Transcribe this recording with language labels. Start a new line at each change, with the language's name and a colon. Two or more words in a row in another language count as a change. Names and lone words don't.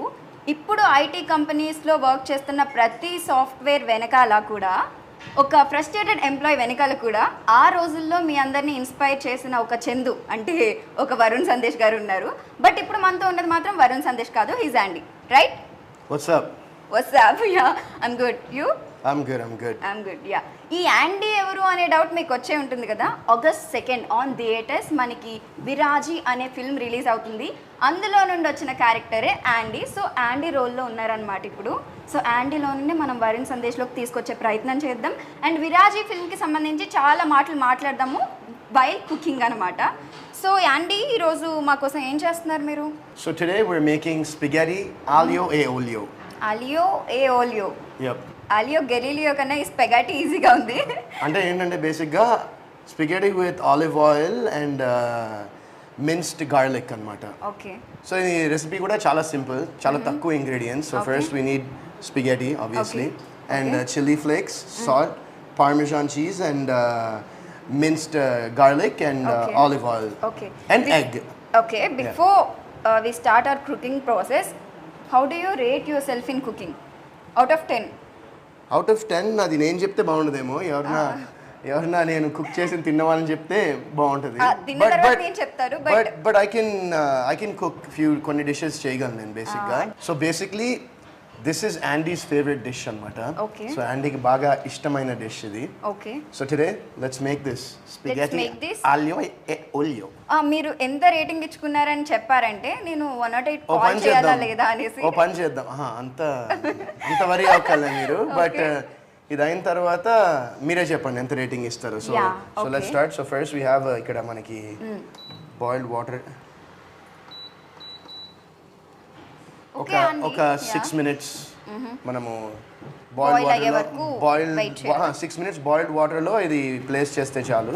Telugu: ఇప్పుడు
English: IT companiesలో
Telugu: వర్క్ చేస్తున్న ప్రతి సాఫ్ట్వేర్ వెనకాల కూడా ఒక
English: frustrated employee
Telugu: వెనకాల కూడా ఆ రోజుల్లో మీ అందరినీ ఇన్స్పైర్ చేసిన ఒక చందు అంటే ఒక వరుణ్ సందేశ్ గారు ఉన్నారు. బట్ ఇప్పుడు మనతో ఉన్నది మాత్రం వరుణ్ సందేశ్ కాదు,
English: he's Andy,
Telugu: రైట్?
English: What's up? Ya, I'm good. You? I'm good.
Telugu: యా. ఈ యాండీ ఎవరు అనే డౌట్ మీకు వచ్చే ఉంటుంది కదా.
English: August 2nd on theaters
Telugu: మనకి విరాజీ అనే ఫిల్మ్ రిలీజ్ అవుతుంది. అందులో నుండి వచ్చిన క్యారెక్టరే యాండీ. సో యాండీ రోల్లో ఉన్నారనమాట ఇప్పుడు. సో యాండీలో నుండి మనం వరుణ్ సందేశ్లోకి తీసుకొచ్చే ప్రయత్నం చేద్దాం. అండ్ విరాజీ ఫిల్మ్కి సంబంధించి చాలా మాటలు మాట్లాడదాము
English: while cooking
Telugu: అనమాట. సో యాండీ ఈరోజు మా కోసం ఏం చేస్తున్నారు మీరు?
English: So today we're making spaghetti aglio e olio.
Telugu: ఆలియో ఏ ఓలియో. Yep. ఆలియో గెలీలియో కన్నా ఈ స్పెగటీ ఈజీగా ఉంది. అంటే ఏంటంటే
English: basically spaghetti with olive oil and minced garlic అనమాట.
Telugu: ఓకే. సో ఈ రెసిపీ కూడా చాలా సింపుల్, చాలా తక్కువ ఇంగ్రీడియంట్స్.
English: So first we need spaghetti obviously and chilli flakes, salt, parmesan cheese and minced garlic and olive oil. Okay. And egg. Okay. Before we start our cooking process, how do you rate yourself in cooking? Out of 10? Out of 10
Telugu: అది నేను చెప్తే బాగుండదేమో. ఎవరన్నా నేను కుక్ చేసి తిన్నవాళ్ళని చెప్తే బాగుంటుంది.
English: But I can cook
Telugu: కొన్ని డిషెస్ చేయగలను నేను బేసిక్గా.
English: So basically this is Andy's favourite dish అనమాట.
Telugu: సో యాండీకి బాగా ఇష్టమైన డిష్ ఇది. ఓకే.
English: So today let's make this spaghetti aglio e olio.
Telugu: మీరు ఎంత రేటింగ్ ఇచ్చుకున్నారని చెప్పారంటే నేను 108 కాల్ చేయాలా లేదా అనేసి. ఓ పని చేద్దాం. అంత వరీ అవ్వకలే మీరు. బట్ ఇది అయిన తర్వాత మీరే చెప్పండి ఎంత రేటింగ్ ఇస్తారు.
English: So let's start. So first we have
Telugu: ఇక్కడ మనకి
English: boiled water ఒక 6 minutes మనము బాయిల్డ్ 6 minutes boiled waterలో
Telugu: ఇది ప్లేస్ చేస్తే చాలు.